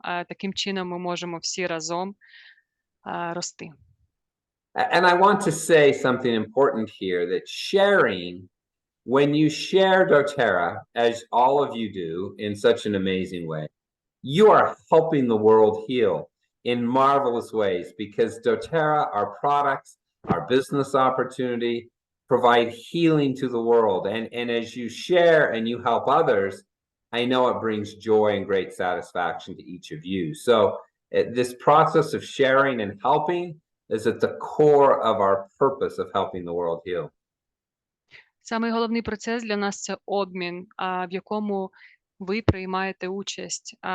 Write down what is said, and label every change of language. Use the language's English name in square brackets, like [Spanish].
[Ukrainian] Таким чином ми можемо всі разом рости. [English] And I want to say something important here, that sharing, when you share doTERRA, as all of you do in such an amazing way, you are helping the world heal in marvelous ways, because doTERRA, our products, our business opportunity, provide healing to the world. And as you share and you help others, I know it brings joy and great satisfaction to each of you. So this process of sharing and helping is at the core of our purpose of helping the world heal. [Ukrainian] Самий головний процес для нас – це обмін, в якому ви приймаєте участь.